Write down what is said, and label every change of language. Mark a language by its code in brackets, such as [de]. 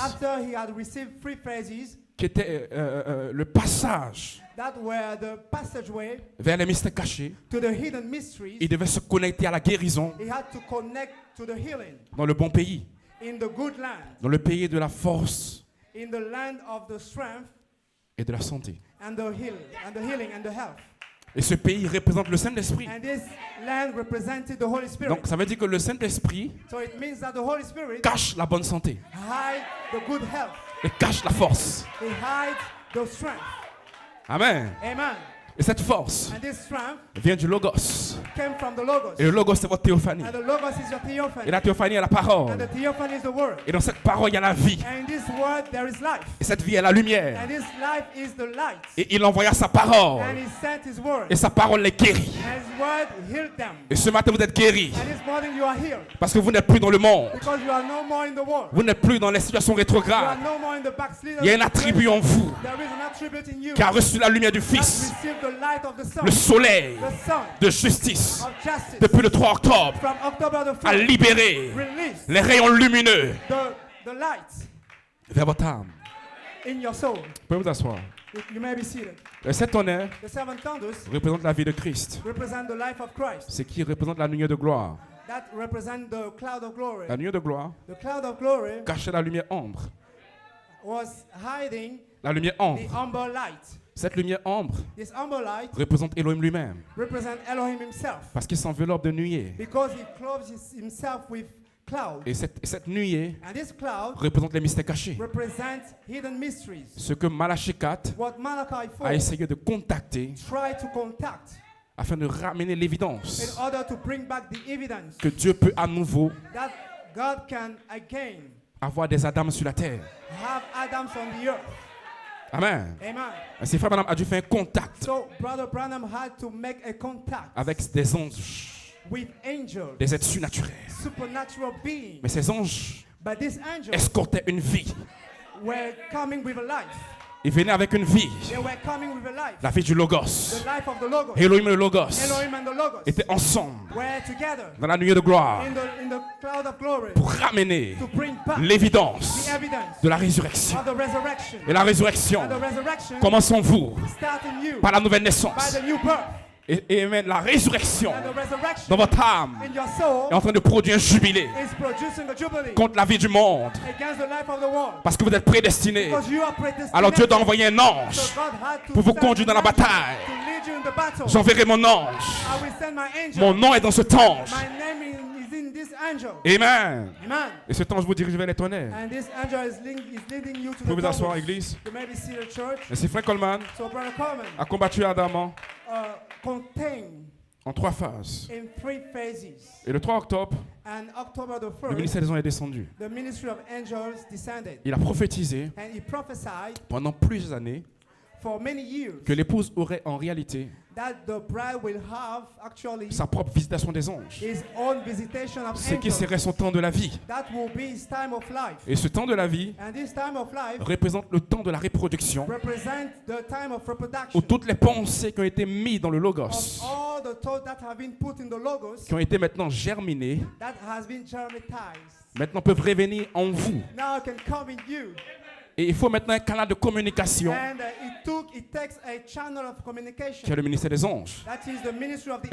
[en] after he had received 3 phases [fr] qui étaient le passage [en] that were the passageway [fr] vers les mystères cachés, [en] to the hidden mysteries, [fr] il devait se connecter à la guérison [en] he had to connect to the healing [fr] dans le bon pays, [en] in the good land, [fr] dans le pays de la force [en] in the land of the strength [fr] et de la santé. [en] and the healing and the health. [fr] Et ce pays représente le Saint-Esprit. [en] And this land represented the Holy Spirit. [fr] Donc ça veut dire que le Saint-Esprit [en] So it means that the Holy Spirit [fr] cache la bonne santé [en] hide the good health. [fr] et cache la force. [en] He hides the strength. [fr] Amen. [en] Amen. [fr] Et cette force [en] And this strength [fr] vient du Logos. [en] came from the Logos. [fr] Et le Logos, c'est votre théophanie. [en] And the Logos is your [fr] Et [en] theophany. [fr] la théophanie est la parole. [en] And the theophany is the word. [fr] Et dans cette parole, il y a la vie. [en] And in this word there is life. [fr] Et cette vie est la lumière. [en] And this life is the light. [fr] Et il envoya sa parole. [en] And he sent his word. [fr] Et sa parole les guérit. [en] And his word healed them. [fr] Et ce matin, vous êtes guéris. [en] And this morning you are healed. [fr] Parce que vous n'êtes plus dans le monde. [en] Because you are no more in the world. [fr] Vous n'êtes plus dans les situations [en] You are [fr] rétrogrades. [en] no more in the backslidden. [fr] Il y a un attribut en vous [en] There is an attribute in you [fr] qui a reçu la lumière du [en] that [fr] Fils, [en] received the light of the sun. [fr] le soleil [en] The sun [fr] de justice, [en] of justice. [fr] depuis le 3 octobre, [en] From October the [fr] a [en] 1st, [fr] libéré [en] release [fr] les rayons lumineux [en] the light [fr] vers votre âme. [en] in your soul. [fr] Vous pouvez vous asseoir. [en] You may be seated. [fr] Les 7 tonnerres [en] The seven thunders [fr] représentent la vie de Christ. [en] represent the life of Christ. [fr] C'est qui représente la lumière de gloire. [en] That represent the cloud of glory. [fr] La lumière de gloire [en] The cloud of glory [fr] cachait la lumière ombre. [en] was hiding [fr] La lumière [en] the [fr] ombre. [en] amber light. [fr] Cette lumière ombre [en] This amber light [fr] représente Elohim lui-même. [en] represent Elohim himself [fr] Parce qu'il s'enveloppe de nuée. [en] because he clothes himself with cloud. [fr] Et cette nuée [en] And this cloud [fr] représente les mystères cachés. [en] represents hidden mysteries. [fr] Ce que Malachie 4 [en] What Malachi [fr] a [en] 4 [fr] essayé de contacter [en] tried to contact [fr] afin de ramener [en] in [fr] l'évidence [en] order to bring back the evidence [fr] que Dieu peut à nouveau [en] that God can again [fr] avoir des Adams sur la terre. [en] have Adams on the earth. [fr] Amen. [en] Amen. [fr] Ainsi, Frère Branham a dû faire un contact [en] So Brother Branham had to make a contact [fr] avec des anges, [en] with angels, [fr] des êtres surnaturels. [en] supernatural beings. [fr] Mais ces anges [en] But these angels [fr] escortaient une vie. [en] were coming with a life. [fr] Ils venaient avec une vie, [en] They were coming with a life. [fr] la vie du Logos. [en] The life of the Logos. [fr] Elohim et le Logos [en] Elohim and the Logos [fr] étaient ensemble [en] were together [fr] dans la nuée de gloire [en] in the cloud of glory [fr] pour ramener [en] to bring back [fr] l'évidence [en] the evidence [fr] de la résurrection. [en] of the resurrection. [fr] Et la résurrection, [en] And the resurrection [fr] commençons-vous [en] start in you [fr] par la nouvelle [en] by [fr] naissance. [en] the new birth. [fr] Et amen, la résurrection [en] And the resurrection [fr] dans votre âme [en] in your soul [fr] est en train de produire un jubilé [en] is producing a jubilee [fr] contre la vie du monde. [en] against the life of the world. [fr] Parce que vous êtes prédestinés. [en] Because you are predestinated. [fr] Alors Dieu doit envoyer un [en] So [fr] ange. [en] God had to [fr] pour vous [en] send [fr] conduire dans la [en] an angel [fr] bataille. [en] to lead you in the battle. [fr] J'enverrai mon ange. [en] I will send my angel. [fr] Mon nom est dans cet ange. [en] My name is in this this angel. [fr] Amen. [en] Amen. [fr] Et ce temps, je vous dirige vers les tonnerres. [en] And this angel is leading you to [fr] Vous pouvez [en] the [fr] vous asseoir, [en] thunders. [fr] église. [en] You may be seated, church. [fr] Merci, Frank Coleman [en] So Brother Coleman [fr] a combattu ardemment [en] contained [fr] en 3 phases. [en] in 3 phases. [fr] Et le 3 octobre, [en] And October the [fr] le [en] 1st, [fr] ministère des anges est descendu. [en] the ministry of angels descended. [fr] Il a prophétisé [en] And he prophesied [fr] pendant plusieurs années [en] for many years [fr] que l'épouse aurait en réalité [en] that the bride will have actually [fr] sa propre visitation des anges. [en] his own visitation of [fr] Ce qui [en] angels. [fr] serait son temps de la vie. [en] That will be his time of life. [fr] Et ce temps de la vie [en] And this time of life [fr] représente le temps de la reproduction [en] represents the time of [fr] où [en] reproduction [fr] toutes les pensées qui ont été mises dans le [en] of [fr] logos, [en] all the thoughts that have been put in the logos [fr] qui ont été maintenant germinées, [en] that has been germatized. [fr] maintenant peuvent revenir en vous. [en] Now it can come in you. [fr] Et il faut maintenant un canal de communication [en] And it takes a channel of [fr] qui est [en] communication. [fr] le ministère des anges. [en] That is the ministry of the